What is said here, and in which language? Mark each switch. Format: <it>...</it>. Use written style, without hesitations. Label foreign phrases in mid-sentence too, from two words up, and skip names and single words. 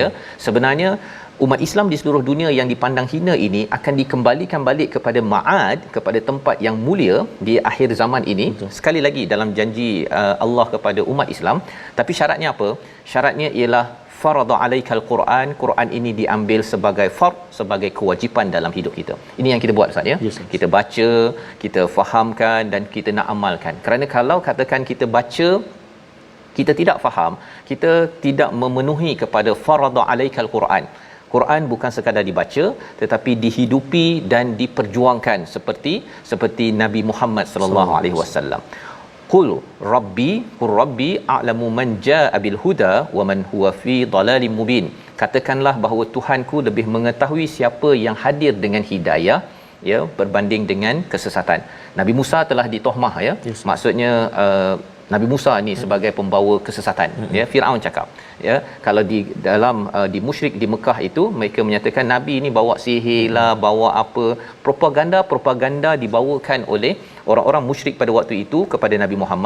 <ms>Sebenarnya umat Islam di seluruh dunia yang dipandang hina ini akan dikembalikan balik kepada Ma'ad, kepada tempat yang mulia di akhir zaman ini. Sekali lagi dalam janji Allah kepada umat Islam. Tapi syaratnya apa? Syaratnya ialah</ms> <ar>فرض عليك القرآن,</ar> <ms>Quran ini diambil sebagai fard, sebagai kewajipan dalam hidup kita. Ini yang kita buat Ustaz ya. Yes, kita baca, kita fahamkan dan kita nak amalkan. Kerana kalau katakan kita baca kita tidak faham, kita tidak memenuhi kepada</ms> <ar>فرض عليك القرآن.</ar> <ms>Quran bukan sekadar dibaca tetapi dihidupi dan diperjuangkan seperti Nabi Muhammad</ms> <ar>صلى الله عليه وسلم. قل ربي أعلم من جاء بالهدى ومن هو في ضلال مبين.</ar> <ms>Katakanlah bahawa Tuhanku lebih mengetahui siapa yang hadir dengan hidayah ya berbanding dengan kesesatan. Nabi Musa telah ditohmah ya. Yes. Maksudnya Nabi Musa ni sebagai pembawa kesesatan ya. Firaun cakap ya, kalau di dalam di musyrik di Mekah itu mereka menyatakan nabi ni bawa sihir lah, bawa apa, propaganda dibawakan oleh orang-orang musyrik pada waktu itu kepada Nabi Muhammad.</ms>